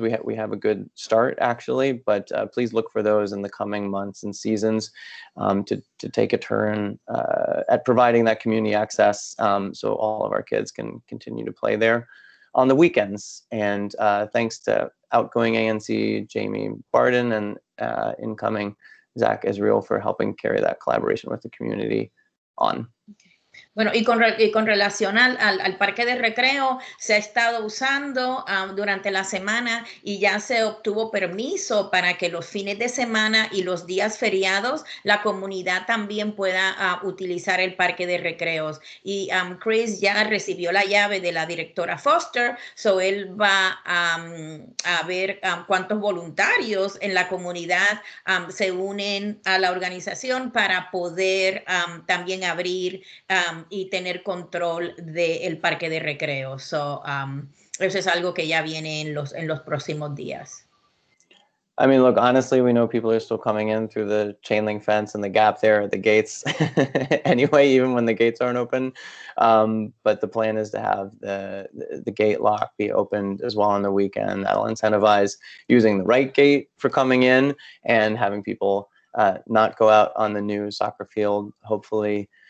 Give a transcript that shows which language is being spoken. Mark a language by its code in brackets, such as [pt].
[en] We have a good start actually, but please look for those in the coming months and seasons to take a turn at providing that community access so all of our kids can continue to play there on the weekends. And thanks to outgoing ANC Jamie Barden and incoming Zach Israel for helping carry that collaboration with the community on. [es] Bueno, y con relación al parque de recreo, se ha estado usando durante la semana y ya se obtuvo permiso para que los fines de semana y los días feriados la comunidad también pueda utilizar el parque de recreos. Y Chris ya recibió la llave de la directora Foster, so él va a ver cuántos voluntarios en la comunidad se unen a la organización para poder también abrir y tener control del parque de recreo. So, eso es algo que ya viene en los próximos días. [en] I mean, look, honestly, we know people are still coming in through the chain link fence and the gap there at the gates anyway, even when the gates aren't open. But the plan is to have the gate lock be opened as well on the weekend. That'll incentivize using the right gate for coming in and having people not go out on the new soccer field, hopefully.